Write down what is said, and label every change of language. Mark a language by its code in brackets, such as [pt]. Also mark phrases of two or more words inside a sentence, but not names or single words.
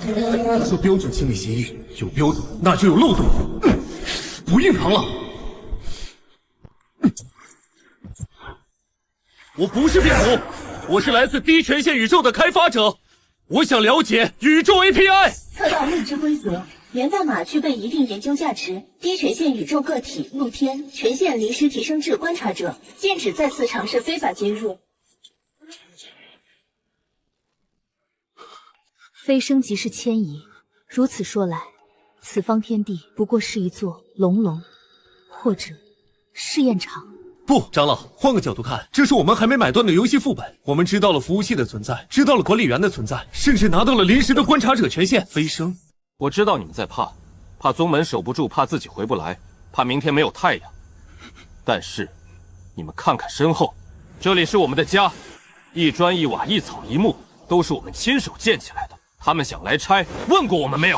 [zh] 说标准清理协议有标准，那就有漏洞，不硬扛了。我不是病毒，我是来自低权限宇宙的开发者，我想了解宇宙 API。测到未知规则，源代碼具備一定研究價值。低權限宇宙個體露天權限臨時提升至觀察者，禁止再次嘗試非法接入。非升即是遷移，如此說來，此方天地不過是一座龍籠，或者試驗場。不，長老，換個角度看，這是我們還沒買斷的遊戲副本。我們知道了服務器的存在，知道了管理員的存在，甚至拿到了臨時的觀察者權限。飛升，我知道你們在怕，怕宗門守不住，怕自己回不來，怕明天沒有太陽。但是，你們看看身後，這裡是我們的家，一磚一瓦一草一木，都是我們親手建起來的。他們想來拆，問過我們沒有？